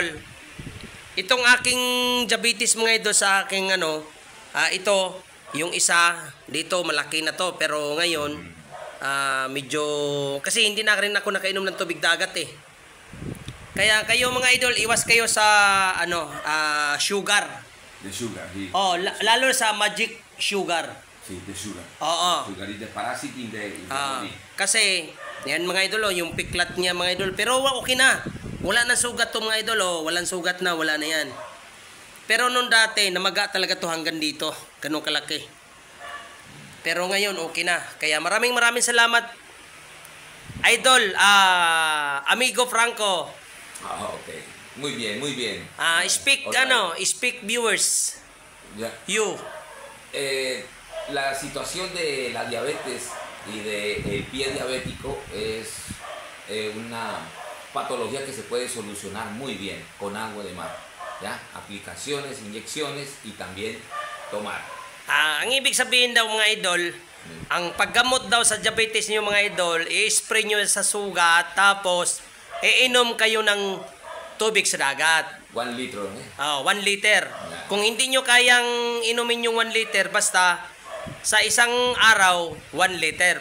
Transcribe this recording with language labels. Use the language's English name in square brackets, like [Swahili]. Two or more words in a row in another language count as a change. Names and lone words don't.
[Filipino] Itong aking diabetes mga idol sa aking ito, yung isa dito malaki na to pero ngayon medyo kasi hindi na rin ako nakainom ng tubig dagat eh. Kaya kayo mga idol, iwas kayo sa sugar. [English] The sugar. [Filipino] Lalo sa magic sugar. [English] Sí, the sugar. [Filipino] Oo. [English] The sugar is the parasite in the body. [Filipino] Kasi, yan mga idol, yung piklat niya mga idol. Pero okay na. Wala na sugat to mga idol. Walang sugat na, wala na yan. Pero nung dati, namaga talaga to hanggang dito. Ganun kalaki. Pero ngayon, okay na. Kaya maraming salamat. Idol, Amigo Franco. [Spanish] Okay. Muy bien. [English] Speak, right. Speak viewers. Yeah. You. [Spanish] La situación de la diabetes y del pie diabético es una patología que se puede solucionar muy bien con agua de mar. ¿Ya? Aplicaciones, inyecciones y también tomar. [Filipino] Ang ibig sabihin daw mga idol, ang paggamot daw sa diabetes niyo mga idol, i-spray nyo sa sugat, tapos iinom kayo ng tubig sa dagat. 1 liter. 1 liter. Kung hindi nyo kayang inumin yung 1 liter, basta sa isang araw, 1 liter.